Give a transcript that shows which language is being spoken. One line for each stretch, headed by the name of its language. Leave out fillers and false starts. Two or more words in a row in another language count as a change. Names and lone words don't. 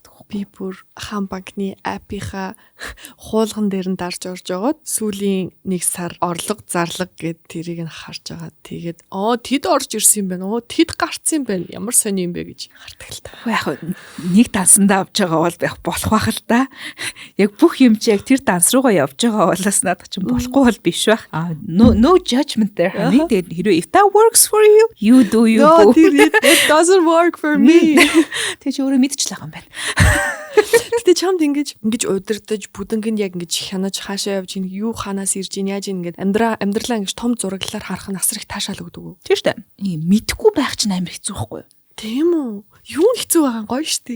Mongolian: би бүр хаан банкны аппийнхаа хуулган дээр нь дарж орж байгаад сүүлийн 1 сар орлого зарлага гэд тэрийг нь харж байгаа. Тэгээд тэд орж ирсэн юм байна. Тэд гарцсан юм байна. Ямар сони юм бэ гэж хардаг л та. Яг нэг дансандаа авч байгаа бол болох байх л да. Яг бүх юм чи яг тэр данс руугаа явж байгаа болоос надад ч болохгүй бол биш байх.
English: No judgment there.
Mongolian: Тэгээд хэрвээ
English: if that works for you, you do you. No, it doesn't work for me.
Mongolian: Тэг чи өөрөө мэдчихлээ юм байна. Гэтэ чамд ингэж удирдах бүдэнгэнд яг ингэж хянаж хаашаа явж ийн юу ханаас ирж ийн яаж ийн ингээд амьдралаа ингэж том зураглалаар харах нь асар их таашаал өгдөг үү? Тийм шүү дээ. Мэдхгүй байх чинь амар хэцүү байхгүй юу? Тийм үү? Юу хэцүү байгаа нь гоё штий.